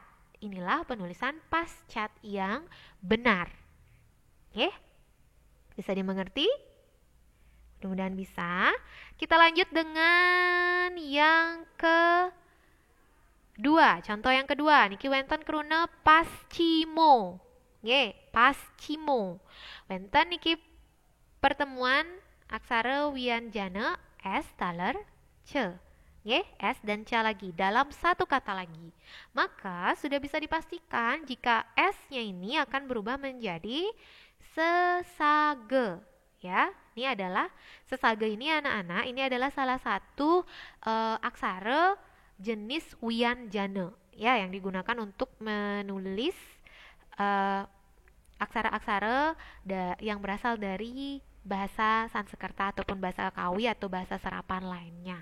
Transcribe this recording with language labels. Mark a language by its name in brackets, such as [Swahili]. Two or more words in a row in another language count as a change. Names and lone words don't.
[Indonesian] Inilah penulisan pascat yang benar. Oke? Bisa dimengerti? Mudah-mudahan bisa. Kita lanjut dengan yang kedua. Contoh yang kedua, [Balinese] niki wenten krune pascimo. Nggih, pascimo. Wenten niki pertemuan aksara wianjana S taler ce. [Indonesian] Nggih, S dan ca lagi dalam satu kata lagi. Maka sudah bisa dipastikan jika S-nya ini akan berubah menjadi sesage. Ya, ini adalah sesage ini anak-anak, ini adalah salah satu aksara jenis wianjana ya yang digunakan untuk menulis aksara-aksara yang berasal dari bahasa Sanskerta ataupun bahasa Kawi atau bahasa serapan lainnya.